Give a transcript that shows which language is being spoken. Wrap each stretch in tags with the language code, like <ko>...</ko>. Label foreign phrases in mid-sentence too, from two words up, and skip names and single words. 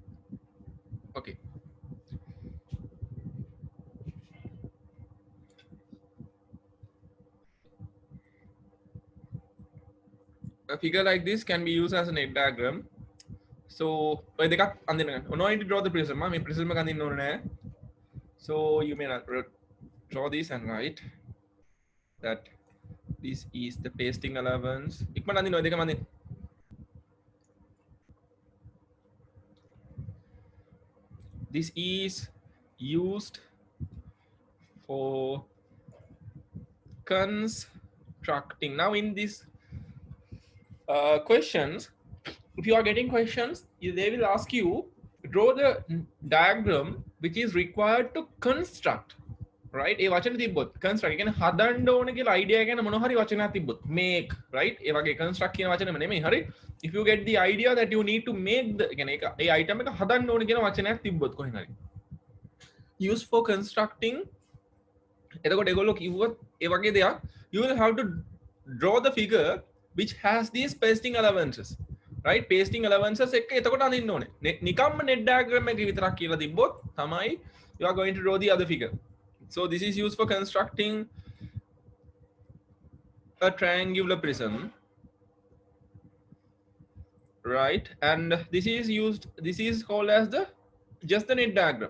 <en>Okay. a figure like this can be used as a net diagram.</en> <si>So ඔය දෙකක් අඳින්න ගන්න.</si> <en>No need to draw the prism.</en> <si>මේ prism එක අඳින්න ඕනේ නැහැ.</si> <en>So you may not draw this and write that this is the pasting allowance.</en> <si>ඉක්මනට අඳින්න ඔය දෙකම අඳින්න.</si> <en>This is used for constructing. Now in this questions, if you are getting questions, they will ask you draw the diagram which is required to construct, right?</en> <si>ඒ වචන තිබ්බොත් construct කියන්නේ හදන්න ඕන කියලා idea ගැන මොන හරි වචනයක් තිබ්බොත්</si> <en>make, right?</en> <si>ඒ වගේ construct කියන වචනම නෙමෙයි, හරි?</si> <en>If you get the idea that you need to make the</en> <si>කියන්නේ ඒ item එක හදන්න ඕන කියන වචනයක් තිබ්බොත් කොහෙන් හරි</si> <en>used for constructing,</en> <si>එතකොට ඒගොල්ලෝ කිව්වොත් ඒ වගේ දෙයක්,</si> <en>you will have to draw the figure which has these pasting allowances, right? Pasting allowances</en> <si>එක එතකොට අඳින්න ඕනේ. නිකම්ම</si> <en>net diagram</en> <si>එක විතරක් කියලා තිබ්බොත් තමයි</si> <en>you are going to draw the other figure. So this is used for constructing a triangular prism, right? And this is called as the just the net diagram.</en>